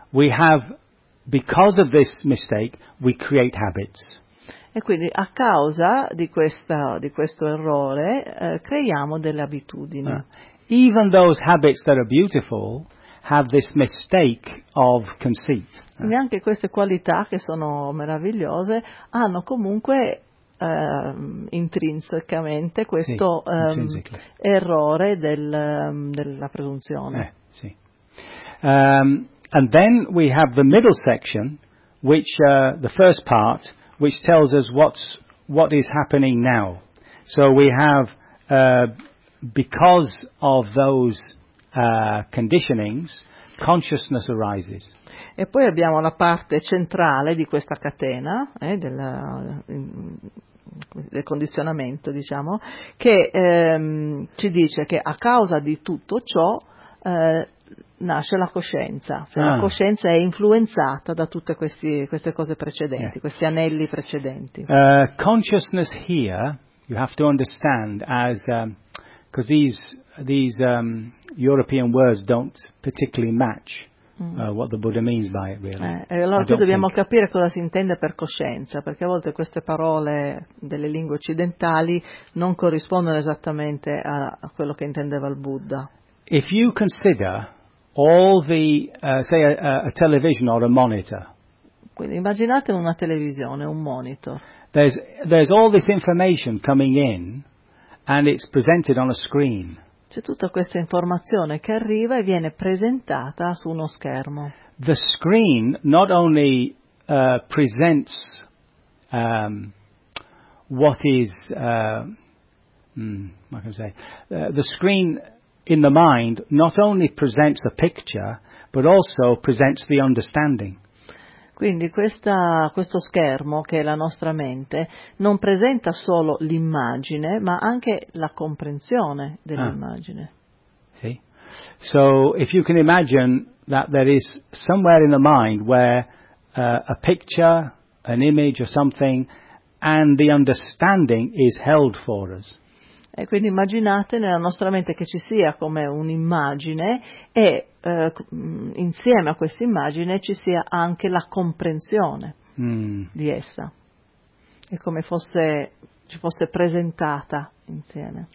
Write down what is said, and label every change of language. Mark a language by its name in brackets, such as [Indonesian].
[English] We have, because of this mistake, we create habits. [Italian] E quindi a causa di questa di questo errore creiamo delle abitudini. [English] Even those habits that are beautiful have this mistake of conceit. [Italian] Neanche queste qualità che sono meravigliose hanno comunque intrinsecamente questo errore della presunzione. [English] And then we have the middle section, which the first part, which tells us what is happening now. So we have because of those conditionings, consciousness arises. [Italian] E poi abbiamo la parte centrale di questa catena del condizionamento, diciamo, che ci dice che a causa di tutto ciò nasce la coscienza, cioè la coscienza è influenzata da tutte queste cose precedenti, questi anelli precedenti. [English] Consciousness here, you have to understand, as because these European words don't particularly match what the Buddha means by it, really. [Italian] Allora qui dobbiamo capire cosa si intende per coscienza, perché a volte queste parole delle lingue occidentali non corrispondono esattamente a quello che intendeva il Buddha. [English] If you consider all the, say, a television or a monitor. [Italian] Quindi immaginate una televisione, un monitor. [English] There's all this information coming in, and it's presented on a screen. [Italian] C'è tutta questa informazione che arriva e viene presentata su uno schermo. [English] The screen not only presents what is, the screen in the mind not only presents a picture but also presents the understanding. [Italian] Quindi questo schermo che è la nostra mente non presenta solo l'immagine ma anche la comprensione dell'immagine. Sì. [English] So if you can imagine that there is somewhere in the mind where a picture, an image or something and the understanding is held for us. [Italian] E quindi immaginate nella nostra mente che ci sia come un'immagine e insieme a questa immagine ci sia anche la comprensione di essa. È come fosse ci fosse presentata insieme.